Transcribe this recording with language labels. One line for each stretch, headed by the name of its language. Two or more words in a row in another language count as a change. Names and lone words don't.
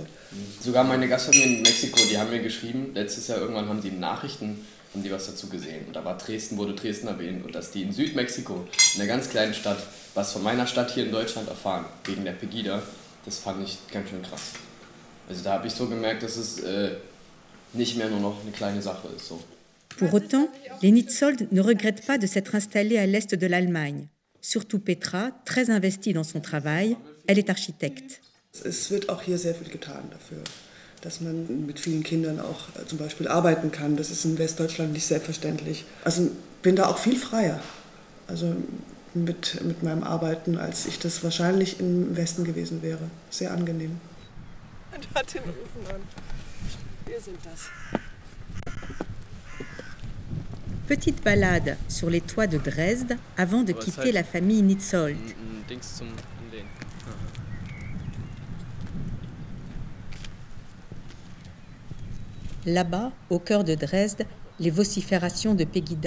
German: Sogar meine Gastfamilie in Mexiko, die haben mir geschrieben, letztes Jahr irgendwann haben die in Nachrichten was dazu gesehen. Und da wurde Dresden erwähnt und dass die in Südmexiko, in einer ganz kleinen Stadt, was von meiner Stadt hier in Deutschland erfahren, wegen der Pegida, das fand ich ganz schön krass. Also da habe ich so gemerkt, dass es nicht mehr nur noch eine kleine Sache ist. So.
French: Pour autant, les Nitzold ne regrettent pas de s'être installés à l'est de l'Allemagne. Surtout Petra, très investie dans son travail, elle est architecte.
German: Es wird auch hier sehr viel getan dafür, dass man mit vielen Kindern auch zum Beispiel arbeiten kann. Das ist in Westdeutschland nicht selbstverständlich. Also bin da auch viel freier, also mit meinem Arbeiten, als ich das wahrscheinlich im Westen gewesen wäre. Sehr angenehm. Und hat den Ofen an. Wir sind das.
French: Petite balade sur les toits de Dresde avant de quitter la famille Nitzold. Là-bas, au cœur de Dresde, les vociférations de Pegida.